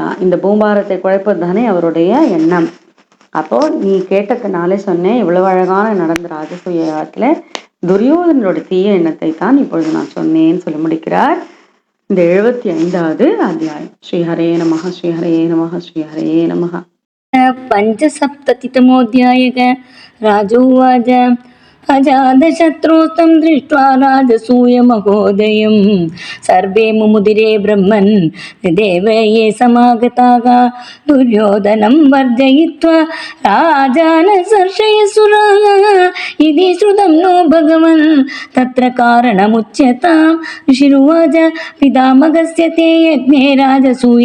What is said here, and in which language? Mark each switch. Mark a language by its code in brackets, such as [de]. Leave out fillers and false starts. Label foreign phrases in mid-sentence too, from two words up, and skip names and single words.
[ta] இந்த பூம்பாரத்தை குழைப்பது தானே அவருடைய எண்ணம். அப்போ நீ கேட்டதுனாலே சொன்னேன். இவ்வளவு அழகான நடந்த ராஜசூயத்துல துரியோதனோட தீய எண்ணத்தை தான் இப்பொழுது நான் சொன்னேன்னு சொல்லி முடிக்கிறார் இந்த 75வது அத்தியாயம். [sa] श्रीहरे नमः श्रीहरे नमः श्रीहरे नमः. पञ्चसप्ततितमोऽध्यायः राजोवाच अजातशत्रुस्तं दृष्ट्वा राजसूयमहोदयं सर्वे मुमुदिरे ब्रह्मन् देवये समागताः दुर्योधनं वर्जयित्वा राजानसर्षयसुराः इति श्रुतं नो भगवन् तत्र कारणमुच्यतां ऋषिरुवाच पितामहस्य ते यज्ञे राजसूये